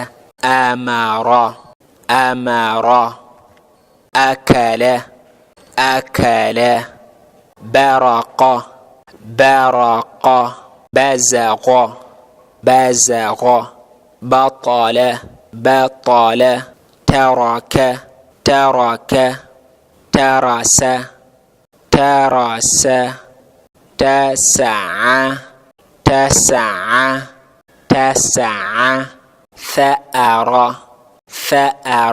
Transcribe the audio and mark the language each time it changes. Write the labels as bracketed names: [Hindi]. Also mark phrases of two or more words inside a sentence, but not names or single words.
[Arabic] أمر، أمر. أكل، أكل. برق، برق. بزق، بزق. بطل، بطل. Taraka, ترك، ترس، ترس. تسع، تسع، تسع. ثأر، ثأر.